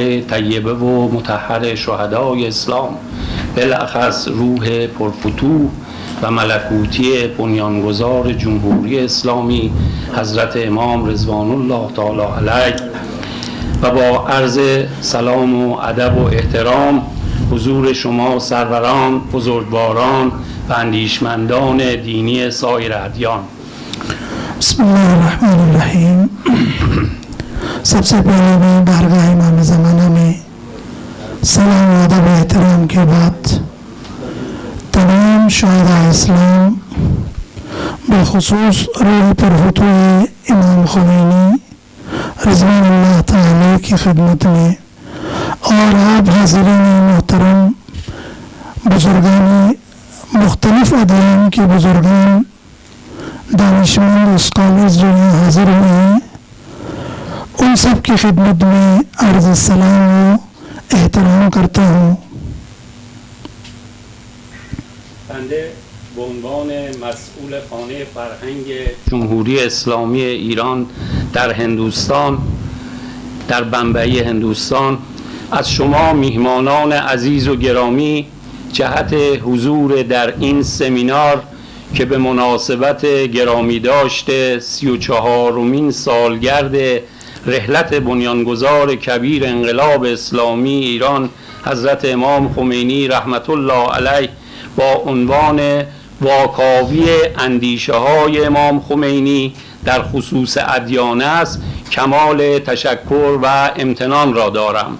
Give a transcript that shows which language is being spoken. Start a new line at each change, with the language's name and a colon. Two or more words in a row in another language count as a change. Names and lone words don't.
Persian: طیبه و مطهر شهدای اسلام، بالاخص روح پرفتوح و ملکوتی بنیانگذار جمهوری اسلامی حضرت امام رضوان الله تعالی علیه، و با عرض سلام و ادب و احترام حضور شما سروران، بزرگواران و اندیشمندان دینی سایر ادیان.
Arabic: بسم اللہ الرحمن الرحیم.
Urdu: سب سے پہلے میں بارگاہ امام زمانہ میں سلام و ادب و احترام کے بعد تمام شہداء اسلام بخصوص روح پرفتوح امام خمینی رضوان اللہ تعالی کی خدمت میں، اور آپ حاضرین محترم بزرگان مختلف ادیان کے بزرگان دانشمند اسکالرز جو یہاں حاضر ہوئے ہیں، ان سب کی خدمت میں عرض سلام و احترام کرتا ہوں.
Persian: بنده به عنوان مسئول خانه فرهنگ جمهوری اسلامی ایران در هندوستان، در بمبئی هندوستان، از شما میهمانان عزیز و گرامی جهت حضور در این سمینار که به مناسبت گرامی داشته 34مین سالگرد رحلت بنیانگذار کبیر انقلاب اسلامی ایران حضرت امام خمینی رحمت الله علیه با عنوان واکاوی اندیشه های امام خمینی در خصوص ادیان است کمال تشکر و امتنان را دارم.